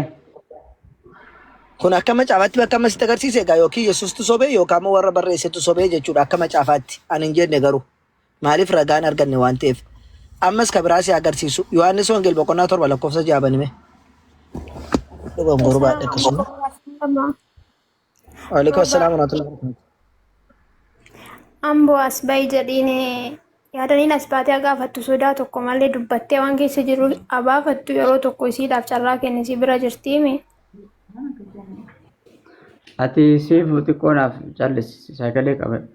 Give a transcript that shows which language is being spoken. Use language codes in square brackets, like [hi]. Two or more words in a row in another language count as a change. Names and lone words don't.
[om] Kun akka macaafaatti bakka ammasitti agarsiise egaa yookiin Yesuustu sobee yookaan immoo warra barreessetu sobee jechuudha akka macaafaatti. Ani hin jenne garuu maaliif ragaan arganne waan ta'eef. Ammas kabraa si agarsiisu. Yohaannis Wangel boqonnaa 7 lakkoofsa 6 banime. Dogongoruu baadhe akkasuma. [ar] وعليكم السلام ورحمة الله وبركاته. [om] Amboo as bahi jedhiin yaadaniin as baatee gaafattu sodaa tokko malee dubbattee waan keessa jiru abaafattu yeroo tokko isiidhaaf carraa kennisi bira jirtiimi. Ati siif xiqqoonaaf callisi sagalee qabadhu.